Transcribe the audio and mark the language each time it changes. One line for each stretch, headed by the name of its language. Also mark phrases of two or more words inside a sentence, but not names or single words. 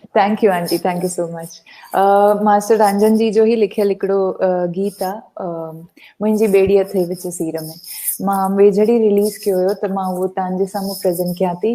English: Thank you aunty, thank you so much.
Sindhi: मास्टर रंजन जी जो ही लिखियल हिकिड़ो गीत आहे मुंहिंजी ॿेड़ीअ थे विच सीर में, मां वेझड़ी रिलीज़ कयो हुयो त मां उहो तव्हांजे साम्हूं प्रेज़ेंट कयां थी।